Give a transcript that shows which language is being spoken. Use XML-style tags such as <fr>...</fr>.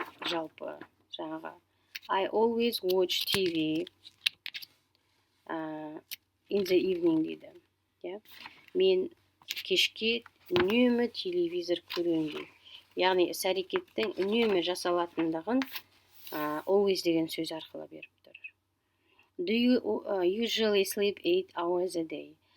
<kk>Жалпы жаңағы</kk> <en>I always watch TV in the evening</en> <kk>дейді. Мен кешке үнемі телевизор көремін дейді. Яғни іс-әрекеттің үнемі жасалатындығын always деген сөз арқылы беріп тұр.</kk> <en>Do you usually sleep 8 hours a day?</en>